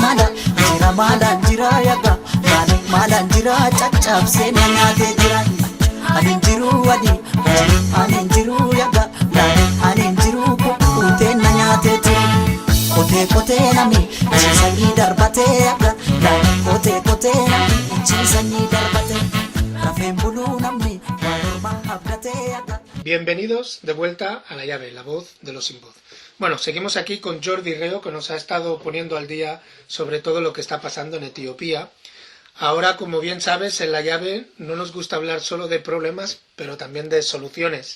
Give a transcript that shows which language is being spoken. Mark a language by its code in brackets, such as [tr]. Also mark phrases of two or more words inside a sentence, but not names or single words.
[om] yaga Dane malan jira caccabse nyaate jiran Anin jiru yaga Dane anin jiru kukkute nyaate turi Kote nami chisanii darbate yaga Dane kote nami chisanii darbate Rafeen buluu namni warma abdate yaga. [es] Bienvenidos de vuelta a La Llave, la voz de los sin voz. Bueno, seguimos aquí con Jordi Reo, que nos ha estado poniendo al día sobre todo lo que está pasando en Etiopía. Ahora, como bien sabes, en La Llave no nos gusta hablar solo de problemas, pero también de soluciones.